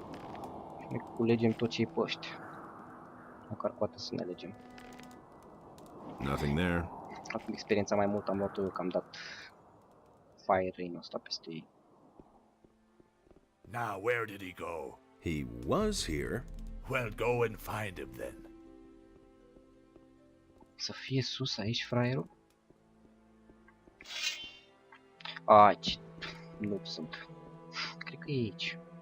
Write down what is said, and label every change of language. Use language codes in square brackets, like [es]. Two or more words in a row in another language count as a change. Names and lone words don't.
[ro] Ne culegem tot ce-i pe ăștia. Măcar poate să ne alegem. [en] Nothing there. [ro] Acum experiența mai mult am luat eu, că am dat Fire Rain-ul ăsta peste ei. [en] Now, where did he go? He was here. Well, go and find him then. [ro] Să fie sus aici, fraierul? Aici. Nu sunt. Cred că e aici.